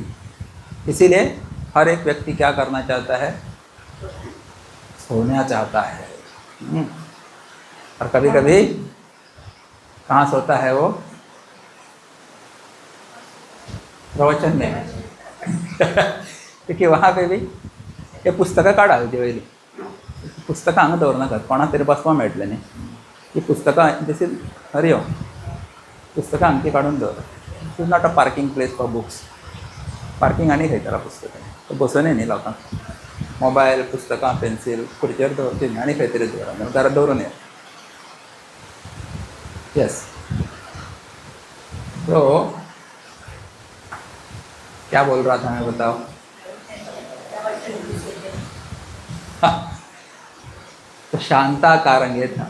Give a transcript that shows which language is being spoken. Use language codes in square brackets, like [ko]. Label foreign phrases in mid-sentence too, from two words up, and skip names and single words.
[hi] इसीलिए हर एक व्यक्ति क्या करना चाहता है? सोना चाहता है। और कभी कभी कहाँ सोता है वो? प्रवचन में। क्योंकि वहाँ पे भी ये [kok] पुस्तकं काढायची पहिली, पुस्तकं हांगा दवरनाकात, कोणा तरी बसवा मेळटलें न्ही। ही पुस्तकं [en] this is [kok] हरिओम, पुस्तकं अंकी काढून दवर. [en] It is not a parking place for books. [kok] पार्किंग आणि खंय त्याला पुस्तकां बसून न्ही लोकांक मोबायल पुस्तकां पेन्सिल खुर्चेर दवरची न्ही आणि खंय तरी दवरा घरात दवरून ये. यस. [hi] तो क्या बोल रहा था मैं बताओ. हाँ, तो शांता कारण ये था.